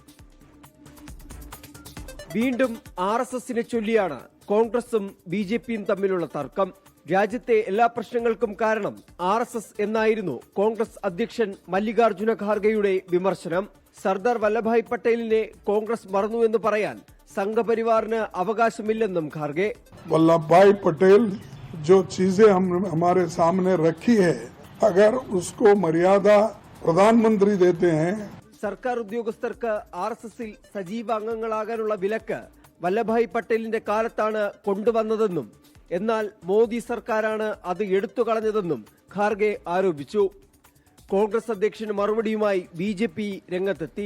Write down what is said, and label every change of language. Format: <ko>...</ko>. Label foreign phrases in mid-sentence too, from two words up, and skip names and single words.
<ml>വീണ്ടും RSSനെ ചൊല്ലിയാണ് കോൺഗ്രസും BJPയും തമ്മിലുള്ള തർക്കം. രാജ്യത്തെ എല്ലാ പ്രശ്നങ്ങൾക്കും കാരണം RSS എന്നായിരുന്നു കോൺഗ്രസ് അധ്യക്ഷൻ മല്ലികാർജ്ജുന ഖാർഗെയുടെ വിമർശനം. സർദാർ വല്ലഭായ് പട്ടേലിനെ കോൺഗ്രസ് മറന്നുവെന്ന് പറയാൻ സംഘപരിവാറിന് അവകാശമില്ലെന്നും ഖാർഗെ.</ml> <hi>वल्लभ पटेल जो चीजें हमारे सामने रखी है, अगर उसको मर्यादा प्रधानमंत्री देते हैं.</hi> <ml>സർക്കാർ ഉദ്യോഗസ്ഥർക്ക് RSSൽ സജീവ അംഗങ്ങളാകാനുള്ള വിലക്ക് വല്ലഭായ് പട്ടേലിന്റെ കാലത്താണ് കൊണ്ടുവന്നതെന്നും എന്നാൽ മോദി സർക്കാരാണ് അത് എടുത്തുകളഞ്ഞതെന്നും ഖാർഗെ ആരോപിച്ചു. കോൺഗ്രസ് അധ്യക്ഷന് മറുപടിയുമായി BJP രംഗത്തെത്തി.</ml>